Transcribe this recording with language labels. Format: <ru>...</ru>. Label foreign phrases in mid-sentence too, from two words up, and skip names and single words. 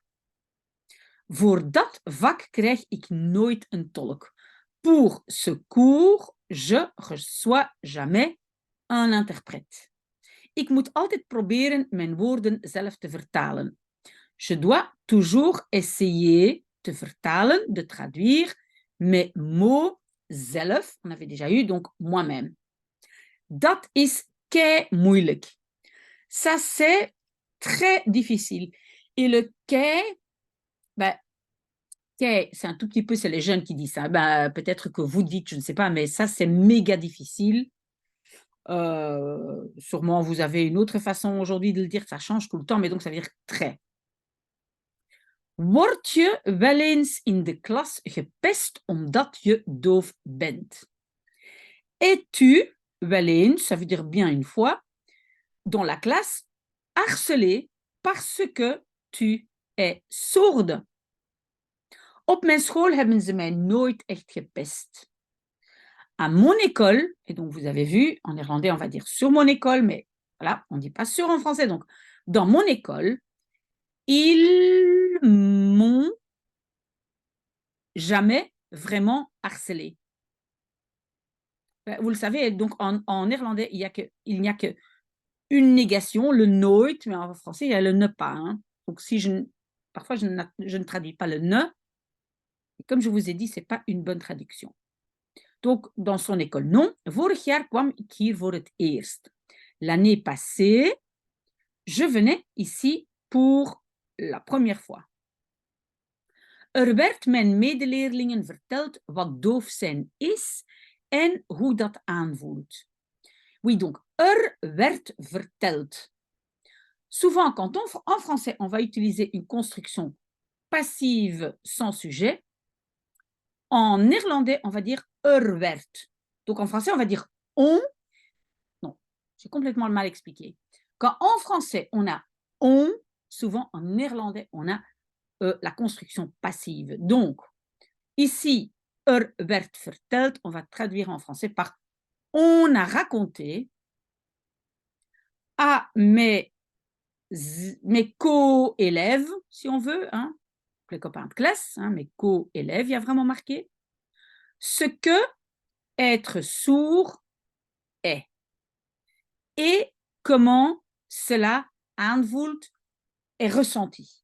<nl>Voor dat vak krijg ik nooit een tolk.</nl> <fr>Pour ce cours, je reçois jamais un interprète.</fr> <nl>Ik moet altijd proberen mijn woorden zelf te vertalen.</nl> <fr>Je dois toujours essayer de vertalen, de traduire mes mots zelf. On avait déjà eu, donc moi-même.</fr> <nl>Dat is kei moeilijk.</nl> <fr>Ça, c'est très difficile. Et le</fr> <nl>kei, kei,</nl> <fr>c'est un tout petit peu, c'est les jeunes qui disent ça. Peut-être que vous dites, je ne sais pas, mais ça, c'est méga difficile. Sûrement, vous avez une autre façon aujourd'hui de le dire, ça change tout le temps, mais donc ça veut dire très.</fr> <nl>Word je wel eens in de klas gepest omdat je doof bent?</nl> <fr>Es-tu</fr> <nl>wel eens,</nl> <fr>ça veut dire bien une fois, dans la classe, harcelé parce que tu es sourde.</fr> <nl>Op mijn school hebben ze mij nooit echt gepest.</nl> <fr>À mon école, et donc vous avez vu, en néerlandais, on va dire sur mon école, mais voilà, on ne dit pas sur en français. Donc, dans mon école, ils m'ont jamais vraiment harcelé. Vous le savez, donc en néerlandais, il n'y a que une négation, le nooit, mais en français, il y a le ne pas. Hein. Donc, parfois, je ne traduis pas le ne. Et comme je vous ai dit, ce n'est pas une bonne traduction. Donc, dans son école, non.</fr> <nl>Vorig jaar kwam ik hier voor het eerst.</nl> <fr>L'année passée, je venais ici pour la première fois.</fr> <nl>Werd mijn medeleerlingen verteld wat doof zijn is en hoe dat aanvoelt.</nl> <fr>Oui, donc,</fr> <nl>werd verteld.</nl> <fr>Souvent, quand en français, on va utiliser une construction passive sans sujet, en néerlandais, on va dire werd. Donc, en français, on va dire on. Non, j'ai complètement mal expliqué. Quand en français, on a on, souvent en néerlandais, on a la construction passive. Donc, ici,</fr> <nl>werd verteld,</nl> <fr>on va traduire en français par on a raconté à mes co-élèves, si on veut, hein, les copains de classe, hein, mes co-élèves, il y a vraiment marqué, ce que être sourd est et comment cela aanvoelt est ressenti.</fr>